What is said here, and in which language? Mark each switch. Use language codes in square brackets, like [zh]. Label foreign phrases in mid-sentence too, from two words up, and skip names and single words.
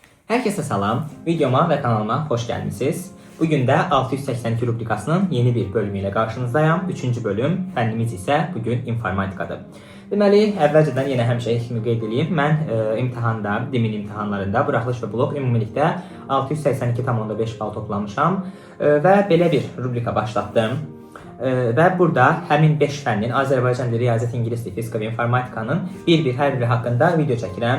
[tr] Herkese salam. Videoma ve kanalıma hoş geldiniz. Bugün de 682 rubrikasının yeni bir bölümüyle karşınızdayım. 3. bölüm. [az] Fənnimiz isə bugün informatikadır. Deməli, əvvəlcədən yenə həmişə kimi qeyd edeyim. Mən imtahanda, dimin imtahanlarında buraxılış və blok ümumilikdə 682,5 bal toplamışam və belə bir rubrika başlatdım. Və burada həmin 5 fənnin Azərbaycan dili, riyaziyyat, ingilis dili, fizika və informatikanın bir-bir hər biri haqqında video çəkirəm.